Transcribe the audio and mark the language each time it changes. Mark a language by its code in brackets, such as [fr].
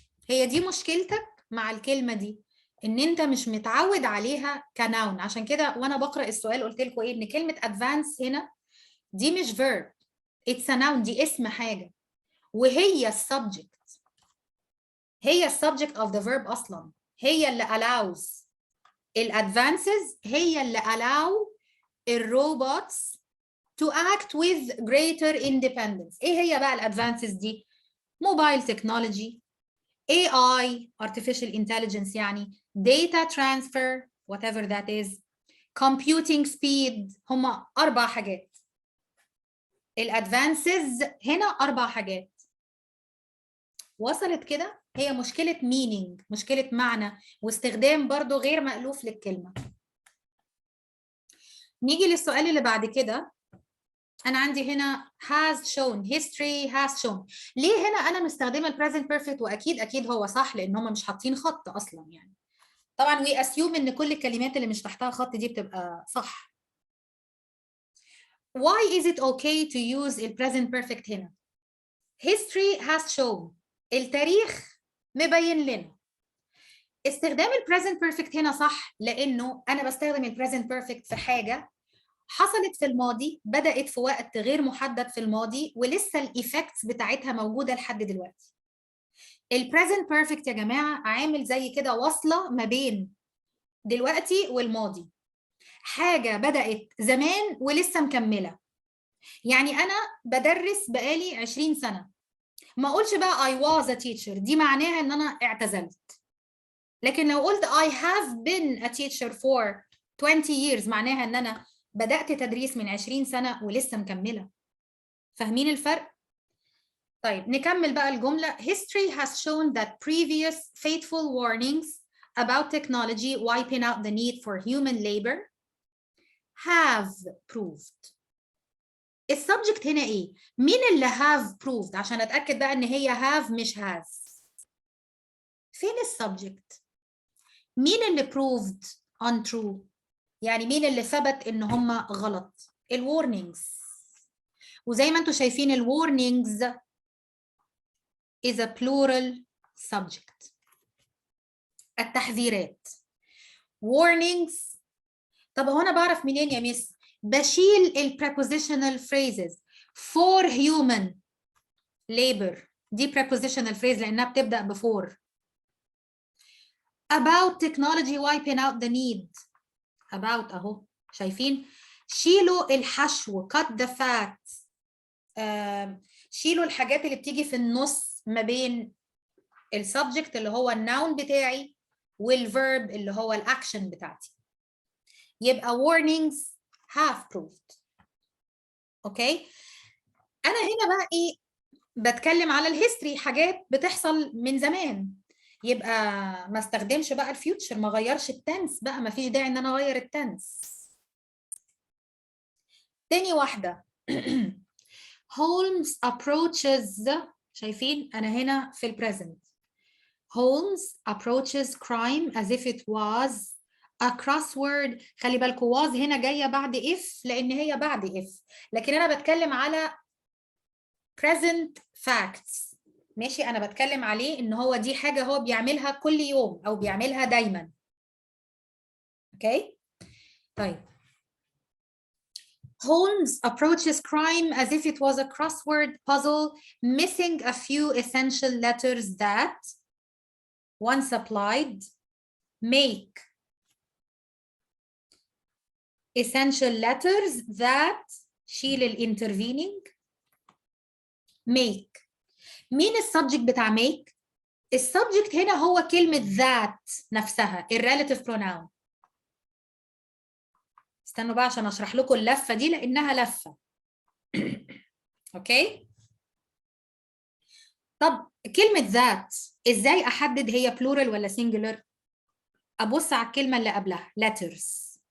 [ar] هي دي مشكلتك مع الكلمة دي، ان انت مش متعود عليها كناون. عشان كده وانا بقرأ السؤال قلت لكم ايه؟ ان كلمة advance هنا دي مش verb، [en] it's a noun، [ar] دي اسم حاجة، وهي السبجكت، هي السبجكت [en] of the verb [ar] اصلا، هي اللي allows. [en] الادفانسز هي اللي allow الروبوتس to act with greater independence. ايه هي بقى الادفانسز دي؟ Mobile technology, AI artificial intelligence، يعني data transfer whatever that is، computing speed. [ar] هما 4 حاجات. الادفانسز هنا 4 حاجات. وصلت كده؟ هي مشكلة meaning، مشكلة معنى، واستخدام برضو غير مألوف للكلمة. نيجي للسؤال اللي بعد كده. أنا عندي هنا [en] has shown، history has shown. [ar] ليه هنا أنا مستخدمة ال present perfect؟ وأكيد هو صح لأن هم مش حاطين خط أصلا. يعني طبعا [en] we assume [ar] إن كل الكلمات اللي مش تحتها خط دي بتبقى صح. [en] Why is it okay to use ال present perfect هنا؟ history has shown، [ar] التاريخ مبين لنا. استخدام ال present perfect هنا صح لأنه أنا بستخدم ال present perfect في حاجة حصلت في الماضي، بدأت في وقت غير محدد في الماضي، ولسه الإيفكتس بتاعتها موجودة لحد دلوقتي. ال present perfect يا جماعة عامل زي كده وصلة ما بين دلوقتي والماضي، حاجة بدأت زمان ولسه مكملة. يعني أنا بدرس بقالي 20 سنة، ما أقولش بقى [en] I was a teacher، [ar] دي معناها إن أنا اعتزلت. لكن لو قلت [en] I have been a teacher for 20 years [ar] معناها ان انا بدأت تدريس من 20 سنة ولسه مكملة. فاهمين الفرق؟ طيب نكمل بقى الجملة. [en] History has shown that previous fateful warnings about technology wiping out the need for human labor have proved. [ar] السبجكت هنا ايه؟ مين اللي have proved؟ عشان اتأكد بقى ان هي have مش has. فين السبجكت؟ مين اللي proved؟ [en] untrue. [ar] يعني مين اللي ثبت ان هم غلط؟ الwarnings. [en] وزي ما انتم شايفين الwarnings is a plural subject. [ar] التحذيرات warnings. طب هو انا بعرف منين يا ميس؟ بشيل ال prepositional phrases for human labor، دي prepositional phrase لانها بتبدأ ب for. [en] about technology wiping out the need، [ar] about اهو شايفين، شيلوا الحشو [en] cut the fat، [ar] شيلوا الحاجات اللي بتيجي في النص ما بين السبجكت اللي هو الناون بتاعي والverb اللي هو الاكشن بتاعتي. [en] يبقى warnings have proved. [ar] اوكي، انا هنا بقى ايه؟ بتكلم على الهيستوري، حاجات بتحصل من زمان، يبقى ما استخدمش بقى الفيوتشر، ما غيرش التنس بقى، ما فيش داعي ان انا اغير التنس. تاني واحدة Holmes approaches، شايفين انا هنا في البريزنت. [en] Holmes approaches crime as if it was a crossword. [ar] خلي بالكوا was هنا جاية بعد if لأن هي بعد if، لكن أنا بتكلم على present facts. ماشي، أنا بتكلم عليه إن هو دي حاجة هو بيعملها كل يوم أو بيعملها دايما. أوكي؟ طيب. [en] Holmes approaches crime as if it was a crossword puzzle, missing a few essential letters that, once applied, make essential letters that، شيل الانترفينينج، make. [ar] مين السبجكت بتاع make؟ السبجكت هنا هو كلمة that نفسها، الريلاتيف pronoun. استنوا بقى عشان اشرح لكم اللفة دي لأنها لفة. اوكي؟ طب كلمة that ازاي احدد هي plural ولا singular؟ ابص على الكلمة اللي قبلها letters.